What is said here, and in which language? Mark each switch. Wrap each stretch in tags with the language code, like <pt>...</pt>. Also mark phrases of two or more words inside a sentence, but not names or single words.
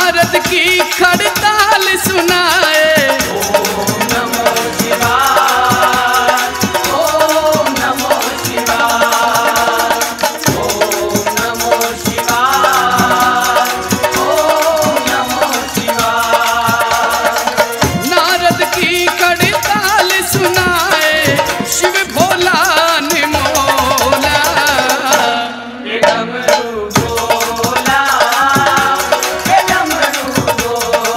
<hi>नारद की खड़ताल सुनाए।</hi> <sa>ओम नमो शिवाय, ओम नमो शिवाय, ओम नमो शिवाय, ओम नमो शिवाय।</sa> <hi>नारद की खड़ताल सुनाए, शिव भोला ने मोला। ये डमरू बोला, ये डमरू बोला,</hi>